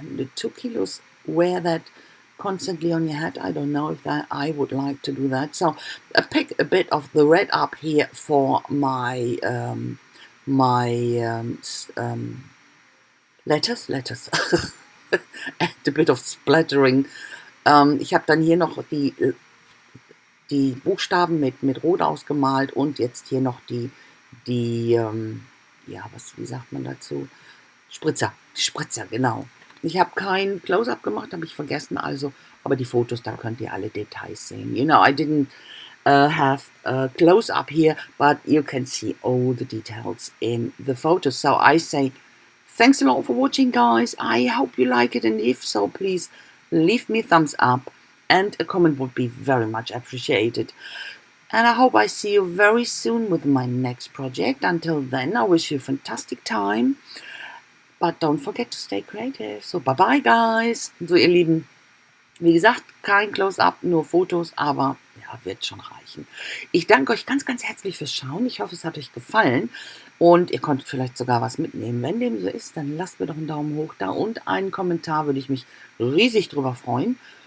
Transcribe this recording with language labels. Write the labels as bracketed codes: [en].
[en] And the 2 kilos, wear that constantly on your head, I don't know if that I would like to do that. So I pick a bit of the red up here for my letters and a bit of splattering. [de] Ich habe dann hier noch die Buchstaben mit Rot ausgemalt und jetzt hier noch die wie sagt man dazu? Die Spritzer, genau. Ich habe kein Close-up gemacht, habe ich vergessen, also, aber die Fotos, da könnt ihr alle Details sehen. [en] You know, I didn't have a close-up here, but you can see all the details in the photos. So I say thanks a lot for watching, guys. I hope you like it, and if so, please leave me a thumbs up, and a comment would be very much appreciated. And I hope I see you very soon with my next project. Until then, I wish you a fantastic time. But don't forget to stay creative. So bye bye, guys. [de] So ihr Lieben, wie gesagt, kein Close-up, nur Fotos, aber ja, wird schon reichen. Ich danke euch ganz, ganz herzlich fürs Schauen. Ich hoffe, es hat euch gefallen und ihr konntet vielleicht sogar was mitnehmen. Wenn dem so ist, dann lasst mir doch einen Daumen hoch da und einen Kommentar, würde ich mich riesig drüber freuen.